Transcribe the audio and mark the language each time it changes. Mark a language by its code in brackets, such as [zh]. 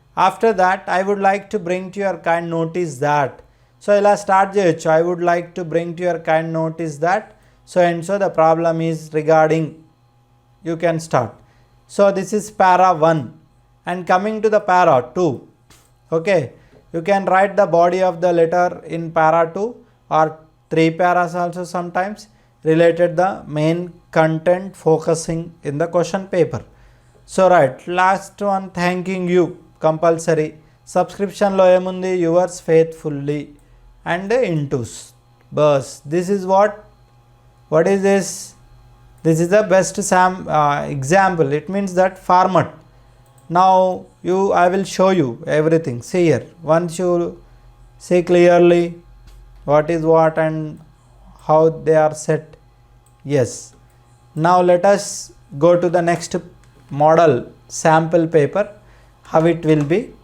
[en] After that I would like to bring to your kind notice that. [te] So ఇలా start చేయొచ్చు. [en] I would like to bring to your kind notice that so and so the problem is regarding. You can start. So this is para 1. And coming to the para 2. Okay, you can write the body of the letter in para 2 or 3 paras also sometimes, related the main content focusing in the question paper. So right, last one, thanking you compulsory. సబ్స్క్రిప్షన్లో [te] ఏముంది, [en] Yours faithfully and ఇంటూస్. Bus this is what is this. This is the best example. It means that format. Now I will show you everything. See here, once you see clearly what is what and how they are set. Yes. Now let us go to the next model sample paper, how it will be.